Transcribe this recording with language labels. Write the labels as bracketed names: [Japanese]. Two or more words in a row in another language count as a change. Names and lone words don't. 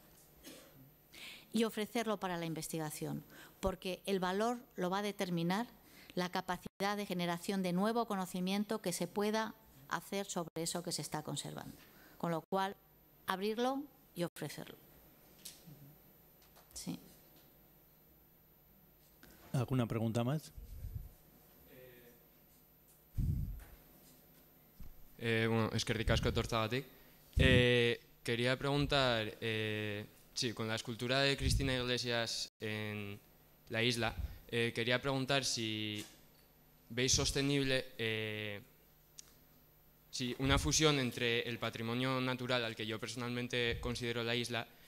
[Spanish] Y ofrecerlo para la investigación, porque el valor lo va a determinar la capacidad de generación de nuevo conocimiento que se pueda hacer sobre eso que se está conservando. Con lo cual, abrirlo y ofrecerlo. Sí. ¿Alguna pregunta más? [Basque] Bueno, eskerrik asko etortzagatik. [Spanish] Quería preguntar, sí, con la escultura de Cristina Iglesias en la isla, quería preguntar si veis sostenible Sí, una fusión entre el patrimonio natural, al que yo personalmente considero la isla,